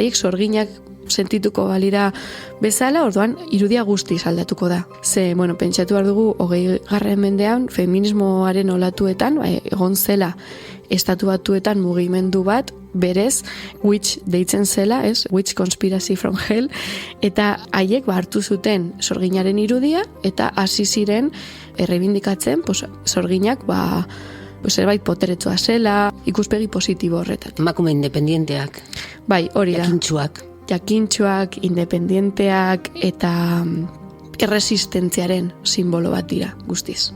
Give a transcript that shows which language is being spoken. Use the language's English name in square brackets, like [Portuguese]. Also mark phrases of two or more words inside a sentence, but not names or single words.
[Basque] Haiek sorginak sentituko balira bezala, orduan irudia guztiz aldatuko da. Ze, pentsatu behar dugu 20. mendean feminismoaren olatuetan, egon zela estatu batuetan mugimendu bat, berez, witch deitzen zela, ez? [English] Witch conspiracy from hell, [Basque] eta haiek hartu zuten sorginaren irudia, eta hasi ziren errebindikatzen, sorginak, zerbait poteretsua zela, ikuspegi positibo horretat. Emakume independienteak. Bai, hori da. Jakintsuak, independienteak eta erresistentziaren simbolo bat dira, guztiz.